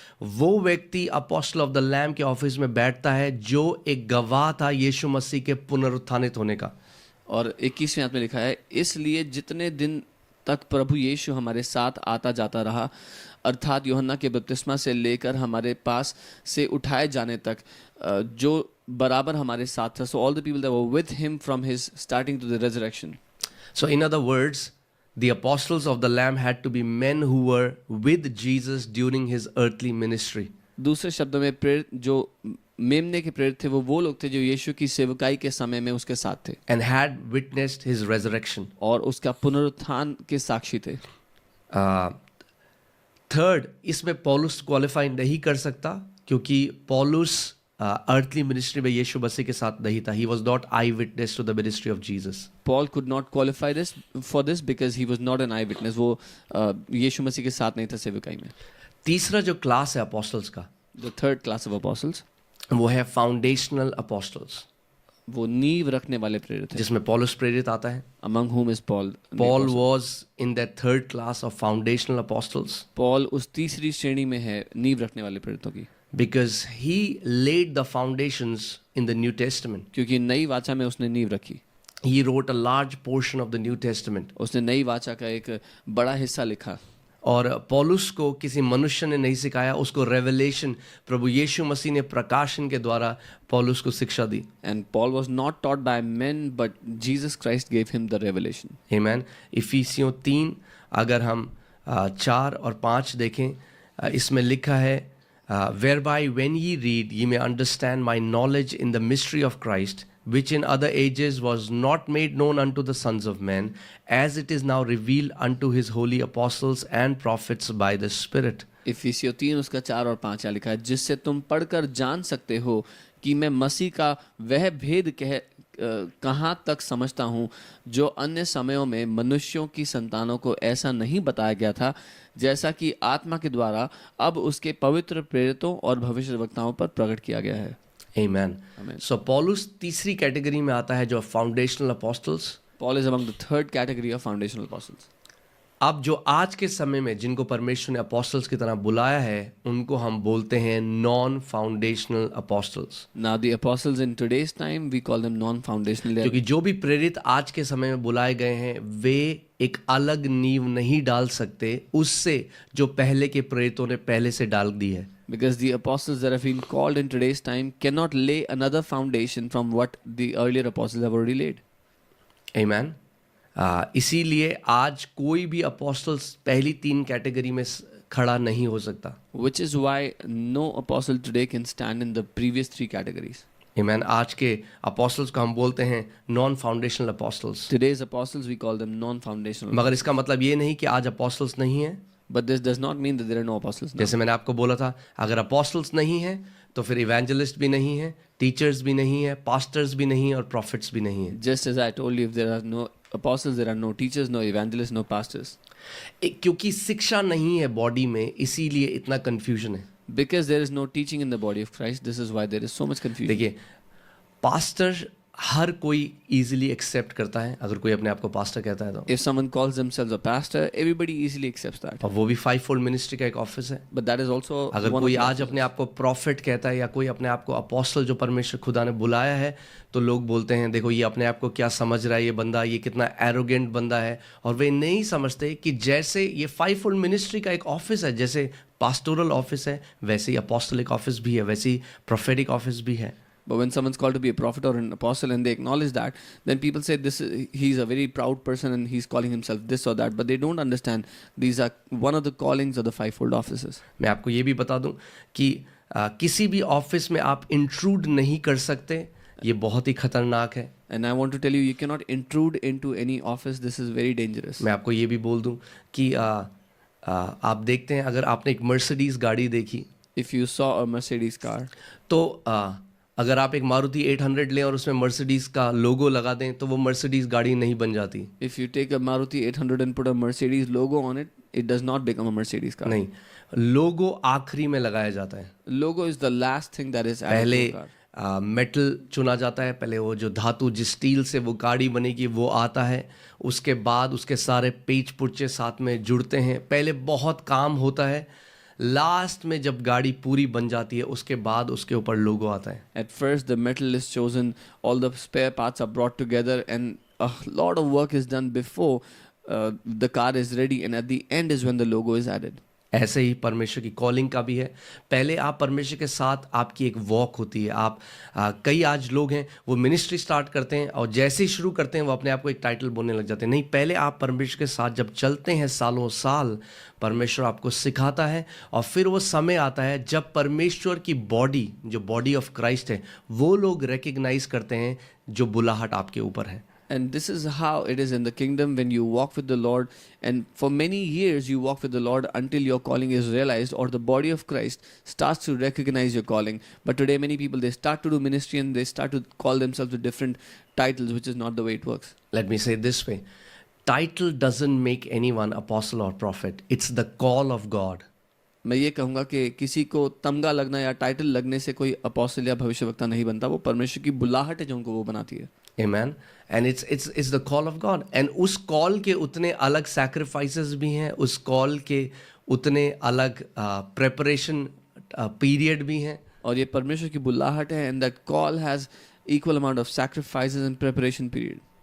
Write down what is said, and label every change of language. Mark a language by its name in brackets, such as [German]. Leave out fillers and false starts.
[Hindi] वो व्यक्ति apostle of the lamb के ऑफिस में बैठता है जो एक गवाह था यीशु मसीह के पुनरुत्थानित होने का। और 21वें आयत में लिखा है, इसलिए जितने दिन तक प्रभु यीशु हमारे साथ आता जाता रहा, अर्थात यूहन्ना के बपतिस्मा से लेकर हमारे पास से उठाए जाने तक, जो बराबर हमारे साथ था। [English] So all the people that were with him from his starting to the resurrection. So in other words, the apostles of the Lamb had to be men who were with Jesus during his earthly ministry. [Hindi] दूसरे शब्दों में प्रेरित जो मेमने के प्रेरित थे वो लोग थे जो यीशु की सेवकाई के समय में उसके साथ थे [English] And had witnessed his resurrection. [Hindi] और उसका पुनरुत्थान के साक्षी थे। थर्ड, इसमें पौलुस क्वालिफाई नहीं कर सकता क्योंकि पौलुस अर्थली मिनिस्ट्री में यीशु मसीह के साथ नहीं था। [English] He was not eyewitness to the ministry of Jesus. Paul could not qualify this for this because he was not an eyewitness. [Hindi] वो यीशु मसीह के साथ नहीं था सेवकाई में। तीसरा जो क्लास है अपोस्टल्स का, [English] The third class of apostles, [Hindi] वो है फाउंडेशनल अपोस्टल्स, वो नींव रखने वाले प्रेरित हैं, जिसमें पौलुस प्रेरित आता है। [English] among whom is Paul. Paul was in that third class of foundational apostles [Hindi] Paul उस तीसरी श्रेणी में है नींव रखने वाले प्रेरितों की, [English] because he laid the foundations in the New Testament. [Hindi] क्योंकि नई वाचा में उसने नींव रखी। [English] He wrote a large portion of the New Testament. [Hindi] उसने नई वाचा का एक बड़ा हिस्सा लिखा। और पौलुस को किसी मनुष्य ने नहीं सिखाया, उसको रेवलेशन, प्रभु यीशु मसीह ने प्रकाशन के द्वारा पौलुस को शिक्षा दी। [English] And Paul was not taught by men, but Jesus Christ gave him the revelation. Amen. [Hindi] इफिसियों 3 अगर हम 4 और 5 देखें, इसमें लिखा है [English] whereby when ye read ye may understand my knowledge in the mystery of Christ, which in other ages was not made known unto the sons of men, as it is now revealed unto his holy apostles and prophets by the Spirit. [Hindi] इफिसियों 3 उसका 4 और 5 लिखा है, जिससे तुम पढ़कर जान सकते हो कि मैं मसीह का वह भेद कहाँ तक समझता हूँ जो अन्य समयों में मनुष्यों की संतानों को ऐसा नहीं बताया गया था, जैसा कि आत्मा के द्वारा अब उसके पवित्र प्रेरितों और भविष्यवक्ताओं पर प्रकट किया गया है। [English] Amen. Amen. [Hindi] So पौलुस तीसरी कैटेगरी में आता है जो foundational apostles. [English] Paul is among the third category of foundational apostles. [Hindi] अब जो आज के समय में जिनको परमेश्वर ने अपोस्टल्स की तरह बुलाया है, उनको हम बोलते हैं non foundational apostles. [English] Now the apostles in today's time we call them non-foundational. They are- [Hindi] क्योंकि जो भी प्रेरित आज के समय में बुलाए गए हैं वे एक अलग नींव नहीं डाल सकते उससे जो पहले के प्रेरितों ने पहले से डाल दी है। [English] Because the apostles that have been called in today's time cannot lay another foundation from what the earlier apostles have already laid. Amen. [Hindi] इसीलिए आज कोई भी अपोस्टल्स पहली 3 कैटेगरी में खड़ा नहीं हो सकता। [English] Which is why no apostle today can stand in the previous 3 categories. Amen. [Hindi] आज के अपोस्टल्स को हम बोलते हैं non foundational apostles. [English] Today's apostles we call them non-foundational. [Hindi] मगर इसका मतलब ये नहीं कि आज अपोस्टल्स नहीं हैं। [English] But this does not mean that there are no apostles now. [Hindi] जैसे मैंने आपको बोला था, अगर अपोस्टल्स नहीं हैं तो फिर इवेंजलिस्ट भी नहीं है, टीचर्स भी नहीं है, पास्टर्स भी नहीं है और प्रॉफिट्स भी नहीं है। [English] Just as I told you, if there are no apostles, there are no teachers, no evangelists, no pastors. [Hindi] क्योंकि शिक्षा नहीं है बॉडी में, इसीलिए इतना कंफ्यूजन है। [English] Because there is no teaching in the body of Christ, this is why there is so much confusion. [Hindi] देखिए, pastor हर कोई इजीली एक्सेप्ट करता है, अगर कोई अपने आप को पास्टर कहता है तो। [English] If someone calls themselves a pastor, everybody easily accepts that. [Hindi] और वो भी 5-fold मिनिस्ट्री का एक ऑफिस है। [English] But that is also [Hindi] अगर [English] one [Hindi] कोई [English] of the [Hindi] आज अपने आप को प्रॉफिट कहता है या कोई अपने आप को अपोस्टल जो परमेश्वर खुदा ने बुलाया है, तो लोग बोलते हैं देखो ये अपने आप को क्या समझ रहा है ये बंदा, ये कितना एरोगेंट बंदा है। और वे नहीं समझते कि जैसे ये 5-fold मिनिस्ट्री का एक ऑफिस है, जैसे पास्टोरल ऑफिस है, वैसे ही अपोस्टलिक ऑफिस भी है, वैसे ही प्रोफेटिक ऑफिस भी है। [English] But when someone's called to be a prophet or an apostle and they acknowledge that, then people say he's a very proud person and he's calling himself this or that. But they don't understand these are one of the callings of the 5-fold offices. [Hindi] मैं आपको ये भी बता दूं कि किसी भी office में आप इंट्रूड नहीं कर सकते, ये बहुत ही खतरनाक है। [English] And I want to tell you, you cannot intrude into any office. This is very dangerous. [Hindi] मैं आपको ये भी बोल दूं कि आप देखते हैं, अगर आपने एक मर्सिडीज गाड़ी देखी [English] If you saw a Mercedes car, [Hindi] तो अगर आप एक मारुति 800 लें और उसमें मर्सिडीज का लोगो लगा दें तो वो मर्सिडीज गाड़ी नहीं बन जाती। [English] if you take a Maruti 800 and put a Mercedes logo on it, it does not become a Mercedes car. [Hindi] नहीं, लोगो आखिरी में लगाया जाता है। [English] Logo is the last thing that is added [Hindi] पहले [English] to a car. [Hindi] मेटल चुना जाता है, पहले वो जो धातु जिस स्टील से वो गाड़ी बनेगी वो आता है, उसके बाद उसके सारे पेच पुर्चे साथ में जुड़ते हैं, पहले बहुत काम होता है, लास्ट में जब गाड़ी पूरी बन जाती है उसके बाद उसके ऊपर लोगो आता है। [English] At first, the metal is chosen, all the spare parts are brought together, and a lot of work is done before the car is ready, and at the end is when the logo is added. [Hindi] ऐसे ही परमेश्वर की calling का भी है। पहले आप परमेश्वर के साथ आपकी एक वॉक होती है। आप कई आज लोग हैं वो मिनिस्ट्री स्टार्ट करते हैं और जैसे ही शुरू करते हैं वो अपने आप को एक टाइटल बोलने लग जाते हैं। नहीं, पहले आप परमेश्वर के साथ जब चलते हैं सालों साल, परमेश्वर आपको सिखाता है और फिर वो समय आता है जब परमेश्वर की बॉडी, जो बॉडी ऑफ क्राइस्ट है, वो लोग रिकग्नाइज करते हैं जो बुलाहट आपके ऊपर है। [English] And this is how it is in the kingdom when you walk with the Lord, and for many years you walk with the Lord until your calling is realized, or the body of Christ starts to recognize your calling. But today many people, they start to do ministry and they start to call themselves with different titles, which is not the way it works. Let me say it this way. Title doesn't make anyone apostle or prophet. It's the call of God. [Hindi] मैं ये कहूँगा कि किसी को तमगा लगना या title लगने से कोई अपोस्टल या भविष्यवक्ता नहीं बनता। वो परमेश्वर की बुलाहट है जो उनको वो बनाती है। [English] Amen. And it's the call of God. [Hindi] And उस कॉल के उतने अलग sacrifices भी हैं, उस कॉल के उतने अलग preparation period भी हैं। और ये परमेश्वर की बुलाहट है, [English] and that call has equal amount of sacrifices and preparation period.